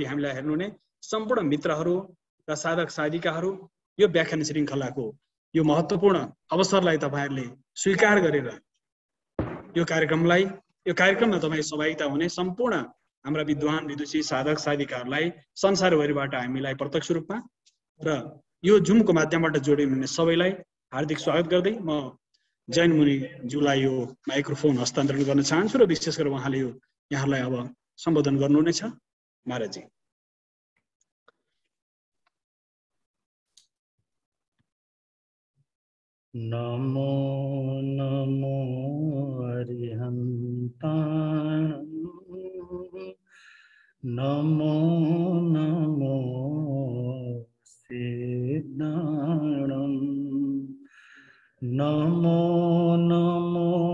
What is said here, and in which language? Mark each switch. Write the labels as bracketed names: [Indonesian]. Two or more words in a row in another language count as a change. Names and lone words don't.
[Nepali] हामीलाई हेर्नुहुने सम्पूर्ण मित्रहरू र साधक साधिकाहरू यो व्याख्यान श्रृङ्खलाको यो महत्त्वपूर्ण अवसरलाई तपाईहरुले स्वीकार गरेर यो कार्यक्रममा तपाईँ सहभागिता हुने सम्पूर्ण हाम्रा विद्वान विदुषी साधक साधिकाहरूलाई संसारभरिबाट हामीलाई प्रत्यक्ष रूपमा र यो जुमको माध्यमबाट जोडिनुहुने सबैलाई हार्दिक स्वागत गर्दै म जैन मुनिज्यूलाई यो माइक्रोफोन हस्तान्तरण गर्न चाहन्छु र विशेष गरेर उहाँले यो यहाँलाई अब सम्बोधन गर्नुहुनेछ। महाराजजी। [Prakrit languages] नमो नमो अरिहन्ताणं नमो नमो सिद्धाणं नमो नमो